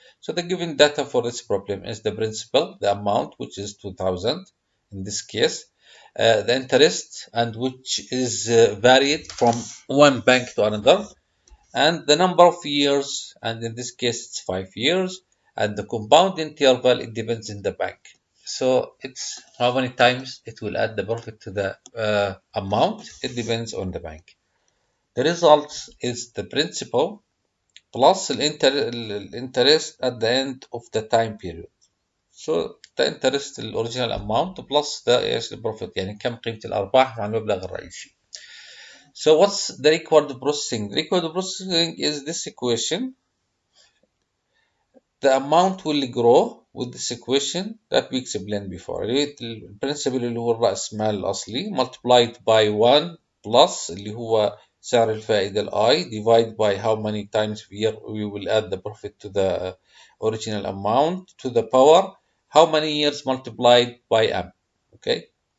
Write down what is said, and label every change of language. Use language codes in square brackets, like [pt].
[en] So the given data for this problem is the principal, the amount, which is 2,000 in this case, the interest, and which is varied from one bank to another, and the number of years, and in this case it's 5 years, and the compound interval, it depends on the bank. So it's how many times it will add the profit to the amount. It depends on the bank. The result is the principal plus the interest at the end of the time period. So the interest [ar] الأوريجينال [en] amount plus the profit، [ar] يعني كم قيمة الأرباح مع المبلغ الرئيسي. [en] So what's the required processing? Required processing is this equation. The amount will grow with this equation that we explained before. [ar] البرنسبل اللي هو الرأس مال الأصلي [en] multiplied by 1 plus [ar] اللي هو سعر الفائدة [en] I divide by how many times we will add the profit to the original amount to the power how many years multiplied by m. Okay.